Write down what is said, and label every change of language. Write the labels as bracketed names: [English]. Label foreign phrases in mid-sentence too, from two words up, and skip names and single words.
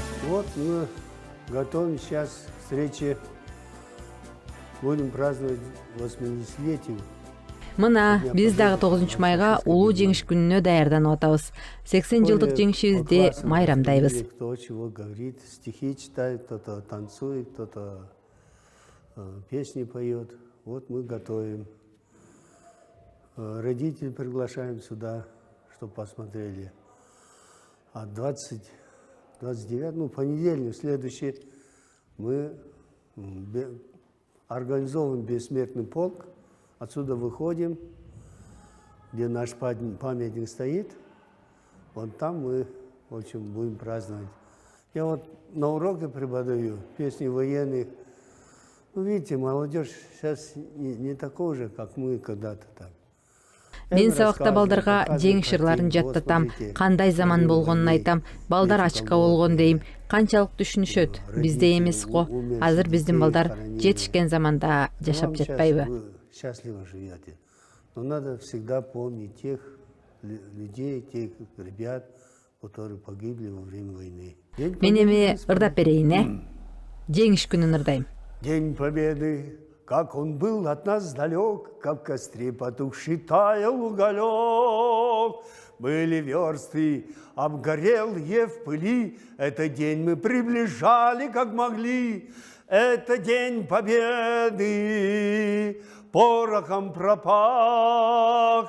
[Russian] Вот мы готовим сейчас к встрече. Будем праздновать 80-летие. [Kyrgyz] Мына биз дагы 9 майга улуу жеңиш күнүнө даярданып атабыз. 80 жылдык жеңишибизди майрамдайбыз. [Russian] Кто чего говорит, стихи читает, кто-то танцует, кто-то песни поет. Вот мы готовим. Родителей приглашаем сюда, чтобы посмотрели. А 29, ну, понедельник, следующий, мы организовываем бессмертный полк. Отсюда выходим, где наш памятник стоит. Вот там мы, в общем, будем праздновать. Я вот на уроке преподаю песни военных. Ну, видите, молодежь сейчас не такой же, как мы когда-то там. [Kyrgyz] Мен сабакта балдарга жеңиш жырларын жаттатам, кандай заман болгонун айтам, балдар ачка болгон дейм. Канчалык түшүнүшөт, бизде эмес го. Азыр биздин балдар жетишкен заманда жашап жатпайбы? [Russian] Вы счастливо живете. Но надо всегда помнить тех людей, тех ребят, которые погибли во время войны. [Kyrgyz] Мен эми ырдап берейин, жеңиш күнүн ырдайм. [Russian] День Победы, как он был от нас далек, как в костре потухший таял уголек. Были версты, обгорелые в пыли, этот день мы приближали, как могли. Это день Победы, порохом пропах.